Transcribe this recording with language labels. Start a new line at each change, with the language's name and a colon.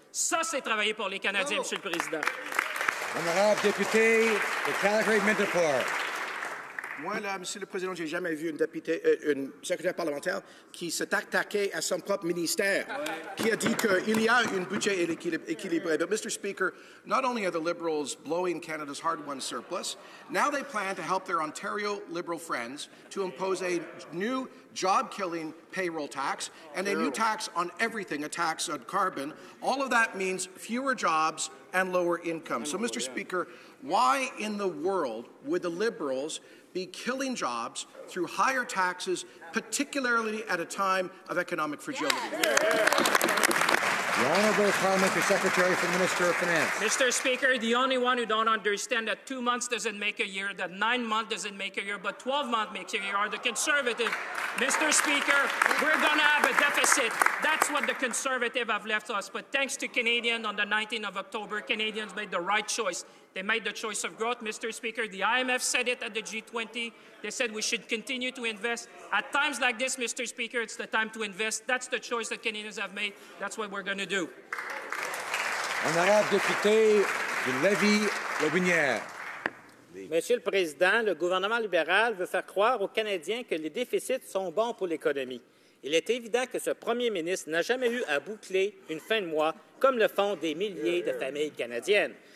French: Ça, c'est travailler pour les Canadiens, Monsieur le Président. Honorable député de Calgary-Midnapore. Moi, là, Monsieur le Président, je n'ai jamais vu une secrétaire parlementaire qui s'est attaquée à son propre ministère, qui a dit qu'il y a un budget équilibré.
English: But, Mr. Speaker, not only are the Liberals blowing Canada's hard-won surplus, now they plan to help their Ontario Liberal friends to impose a new job-killing payroll tax and a new tax on everything, a tax on carbon. All of that means fewer jobs and lower income. So, Mr. Speaker, why in the world would the Liberals be killing jobs through higher taxes, particularly at a time of economic fragility? The Honourable Parliamentary Secretary for the Minister of Finance. Mr. Speaker, the only one who don't understand that 2 months doesn't make a year, that 9 months doesn't make a year, but 12 months makes a year are the Conservative. Mr. Speaker, we're going to have a deficit. That's what the Conservative have left us. But thanks to Canadians on the 19th of October, Canadians made the right choice. They made the choice of growth, Mr. Speaker. The IMF said it at the G20. They said we should continue to invest. At times like this, Mr. Speaker, it's the time to invest. That's the choice that Canadians have made. That's what we're going to do.
French: Honorable député de Lévis-Lobinière. Monsieur le Président, le gouvernement libéral veut faire croire aux Canadiens que les déficits sont bons pour l'économie. Il est évident que ce premier ministre n'a jamais eu à boucler une fin de mois comme le font des milliers de familles canadiennes.